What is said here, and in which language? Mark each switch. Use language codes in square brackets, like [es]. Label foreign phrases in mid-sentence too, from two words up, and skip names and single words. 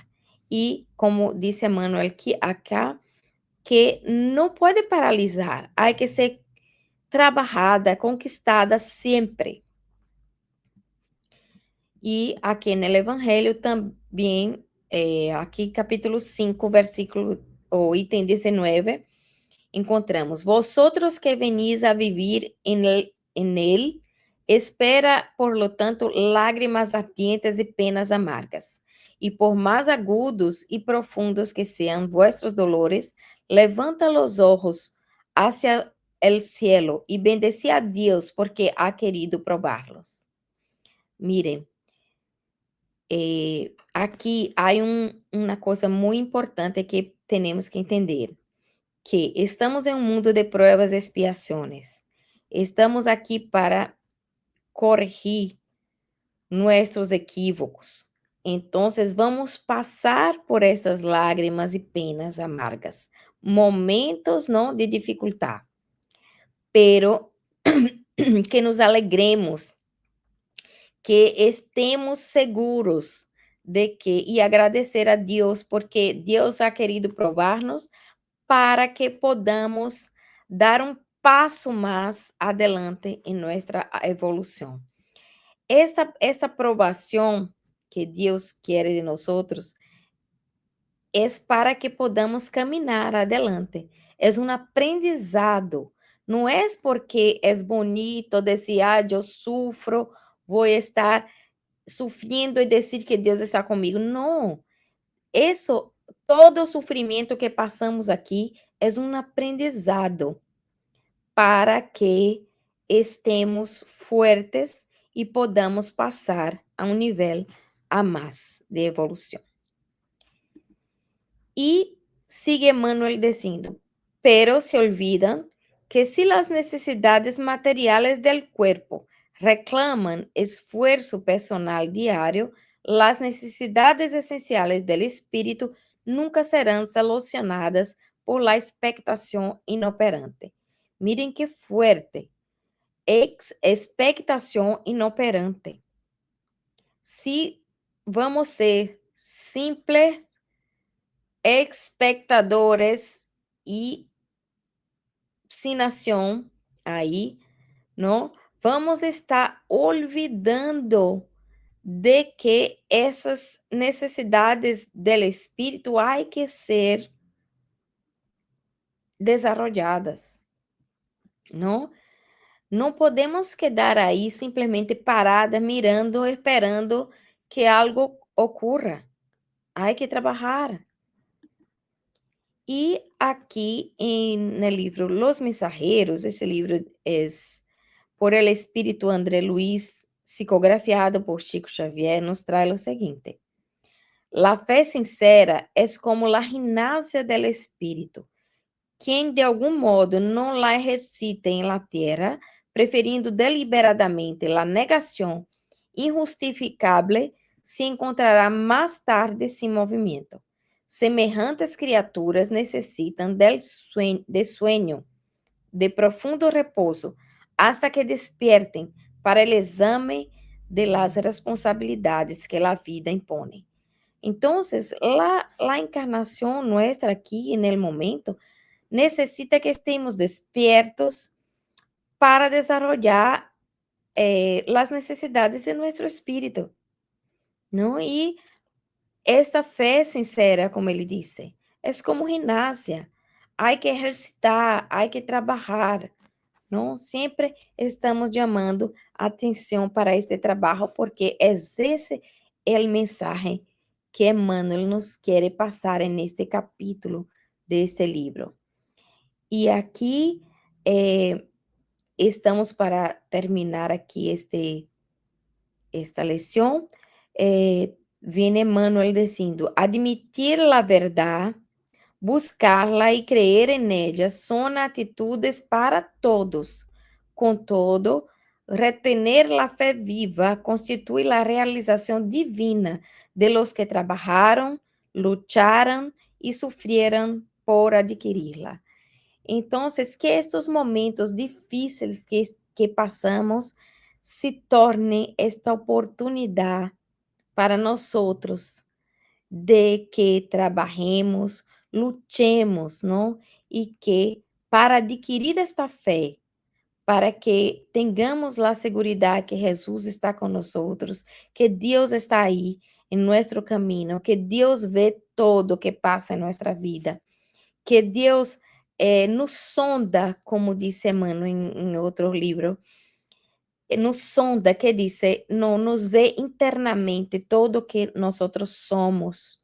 [pt] E, como disse Emmanuel que acá, que não pode paralisar, há que ser trabalhada, conquistada sempre. E aqui no Evangelho também, aqui capítulo 5, versículo, ou item 19, [es] encontramos: vosotros que venís a vivir en él, espera, por lo tanto, lágrimas ardientes y penas amargas. Y por más agudos y profundos que sean vuestros dolores, levanta los ojos hacia el cielo y bendecí a Dios porque ha querido probarlos. Miren, [pt] aqui há uma coisa muito importante que temos que entender. Que estamos em um mundo de pruebas e expiações. Estamos aqui para corrigir nossos equívocos. Então, vamos passar por essas lágrimas e penas amargas, momentos não de dificuldade, [es] pero que nos alegremos, que estemos seguros de que [pt] e agradecer a Deus porque Deus [es] ha querido [pt] provar-nos para que podamos dar um passo mais adelante em nossa evolução. Esta aprovação que Deus quer de nós é para que podamos caminhar adelante. É um aprendizado. Não é porque é bonito dizer, eu sufro, vou estar sofrendo e dizer que Deus está comigo. Não. Isso, todo o sofrimento que passamos aqui é um aprendizado para que [es] estemos fuertes [pt] e podamos passar a um nível a mais de evolução. E sigue Emmanuel dizendo, [es] pero se olvidan que si las necesidades materiales del cuerpo reclaman esfuerzo personal diario, las necesidades esenciales del espíritu nunca serán solucionadas por la expectación inoperante. Miren qué fuerte. Expectación inoperante. Si vamos ser simples espectadores y sin acción ahí, ¿no? Vamos a estar olvidando de que [pt] essas necessidades [es] del espírito hay que ser desarrolladas, ¿no? [pt] Não podemos quedar aí simplesmente parada, mirando, esperando que algo ocorra. Há que trabalhar. E aqui no livro Los Mensajeros, esse livro é por el Espírito André Luiz, psicografiado por Chico Xavier, nos traz o seguinte: La fé sincera é como [es] la gimnasia del espírito. [pt] Quem de algum modo não la recita em [es] la tierra, [pt] preferindo deliberadamente la negação injustificável, se encontrará mais tarde sem movimento. Semejantes criaturas necessitam de sueño, de profundo repouso, [es] hasta que despiertem [pt] para o exame [es] de las responsabilidades que la vida impone. Entonces, la encarnación nuestra aquí en el momento necesita que estemos despiertos para desarrollar las necesidades de nuestro espíritu, ¿no? Y esta fe sincera, [pt] como ele disse, é como ginástica. Há que exercitar, há que trabalhar, não? Sempre estamos chamando atenção para este trabalho, porque é esse o mensagem que Emmanuel nos quer passar neste capítulo deste livro. E aqui estamos para terminar aqui esta lição. Viene Emmanuel dizendo: admitir a verdade, [es] buscarla e creer en ella son atitudes para todos. [pt] Contudo, [es] retener la fe viva constitui la realización divina de los que trabajaron, lucharon y sufrieron por adquirirla. [pt] Entonces, [es] que estos [pt] momentos difíceis que passamos se torne esta oportunidade para nós outros de que trabalhemos, lutemos, não? E que para adquirir esta fé, para que tenhamos a segurança que Jesus está com nós, que Deus está aí em nosso caminho, que Deus vê todo o que passa em nossa vida, que Deus nos sonda, como disse Emmanuel em outro livro, nos sonda, que disse, não nos vê internamente todo o que nós somos.